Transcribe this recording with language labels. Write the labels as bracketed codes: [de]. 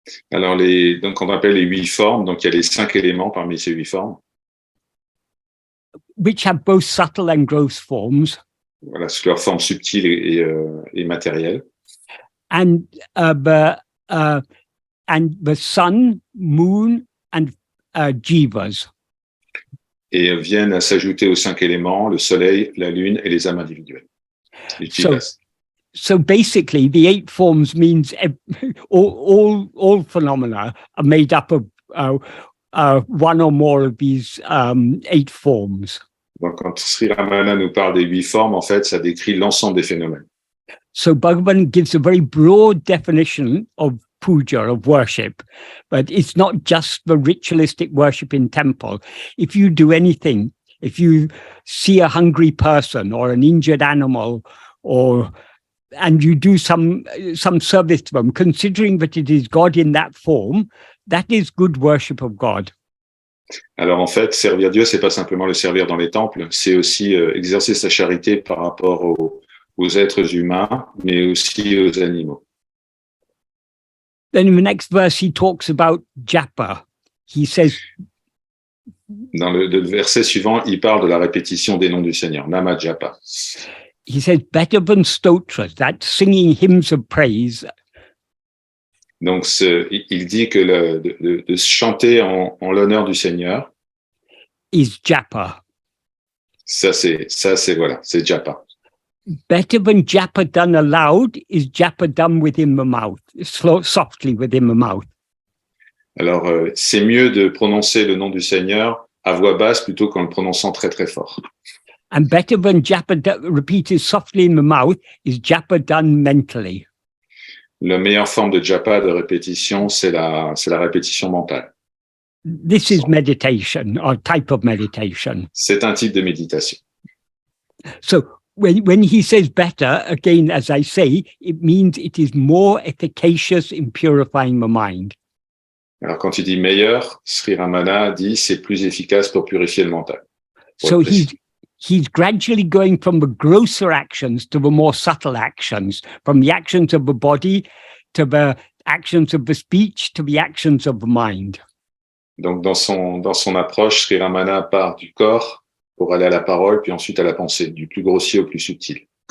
[fr] Alors donc on appelle les 8 formes, donc il y a les 5 éléments parmi ces 8 formes. [en] Which have both subtle and gross forms. [fr] Voilà, sous leur forme subtile et matérielle. [en] And the sun, moon, and jivas. [fr] Et viennent à s'ajouter aux 5 éléments, le soleil, la lune et les âmes individuelles. Les jivas. [en] So basically, the 8 forms means all phenomena are made up of one or more of these 8 forms. [fr] Donc, quand Sri Ramana nous parle des 8 formes, en fait, ça décrit l'ensemble des phénomènes. [en] So Bhagavan gives a very broad definition of puja, of worship, but it's not just the ritualistic worship in temple. If you do anything, if you see a hungry person or an injured animal, and you do some service to them, considering that it is God in that form, that is good worship of God. [fr] Alors en fait, servir Dieu, c'est pas simplement le servir dans les temples, c'est aussi exercer sa charité par rapport aux êtres humains, mais aussi aux animaux. [en] Then in the next verse, he talks about japa. He says, [fr] dans le verset suivant, il parle de la répétition des noms du Seigneur, Nama Japa. [en] He says, better than stotras, that's singing hymns of praise. [fr] Donc, il dit que de chanter en l'honneur du Seigneur, [en] is japa. [fr] Ça c'est japa. [en] Better than japa done aloud is japa done within the mouth, softly within the mouth. [fr] Alors, c'est mieux de prononcer le nom du Seigneur à voix basse plutôt qu'en le prononçant très très fort. [en] And better than japa repeated softly in the mouth is japa done mentally. [fr] La meilleure forme de japa, de répétition, c'est la répétition mentale. [en] This is meditation, or type of meditation. [fr] C'est un type de méditation. [en] So when he says better, again, as I say, it means it is more efficacious in purifying the mind. [fr] Alors quand il dit meilleur, Sri Ramana dit c'est plus efficace pour purifier le mental. [en] So he's gradually going from the grosser actions to the more subtle actions, from the actions of the body to the actions of the speech to the actions of the mind. [fr] Donc dans son approche, Sri Ramana part du corps pour aller à la parole, puis ensuite à la pensée, du plus grossier au plus subtil.